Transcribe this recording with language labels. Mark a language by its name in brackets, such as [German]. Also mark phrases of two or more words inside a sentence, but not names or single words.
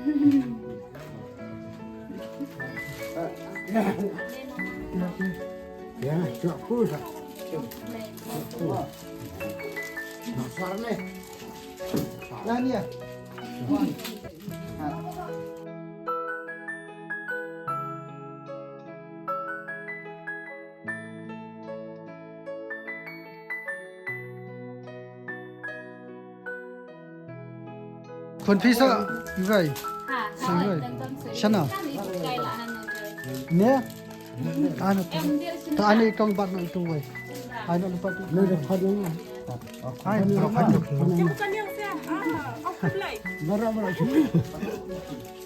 [Malay] Ya, cok pula. Besar nih. Nah ni ya. Wan. Ha. [Thai] คนพี่ซะอยู่ไง ค่ะ [Malay] Sanggup. Sana. Ni. Anu. Tak ada kau bat nak itu wei. Anu lupa tu. Ini dapat dulu. Hai, berapa tu? Bukan yang saya. Aku beli.